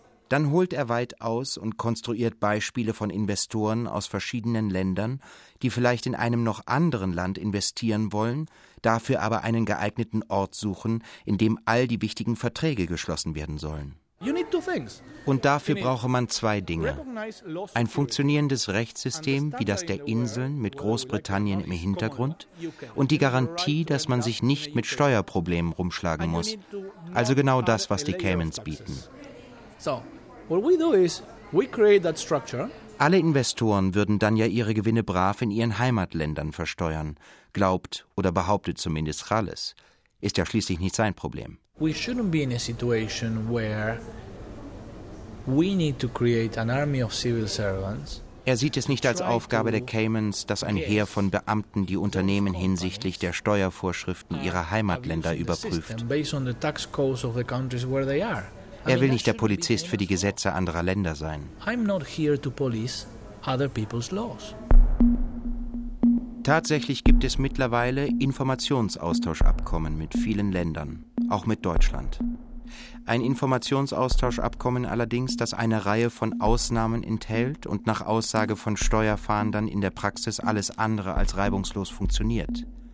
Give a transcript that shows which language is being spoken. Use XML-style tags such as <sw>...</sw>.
<de>Dann holt er weit aus und konstruiert Beispiele von Investoren aus verschiedenen Ländern, die vielleicht in einem noch anderen Land investieren wollen, dafür aber einen geeigneten Ort suchen, in dem all die wichtigen Verträge geschlossen werden sollen. Und dafür brauche man 2 Dinge. Ein funktionierendes Rechtssystem wie das der Inseln mit Großbritannien im Hintergrund und die Garantie, dass man sich nicht mit Steuerproblemen rumschlagen muss. Also genau das, was die Caymans bieten.</de> <en>So, what we do is, we create that structure.</en> <de>Alle Investoren würden dann ja ihre Gewinne brav in ihren Heimatländern versteuern, glaubt oder behauptet zumindest Chales. Ist ja schließlich nicht sein Problem.</de> <en>We shouldn't be in a situation where we need to create an army of civil servants.</en> <de>Er sieht es nicht als Aufgabe der Caymans, dass ein Heer von Beamten die Unternehmen hinsichtlich der Steuervorschriften ihrer Heimatländer überprüft.</de> <en>Based on the tax codes of the countries where they are.</en> <de>Er will nicht der Polizist für die Gesetze anderer Länder sein.</de> <en>I'm not here to police other people's laws.</en> <de>Tatsächlich gibt es mittlerweile Informationsaustauschabkommen mit vielen Ländern, auch mit Deutschland. Ein Informationsaustauschabkommen allerdings, das eine Reihe von Ausnahmen enthält und nach Aussage von Steuerfahndern in der Praxis alles andere als reibungslos funktioniert.</de>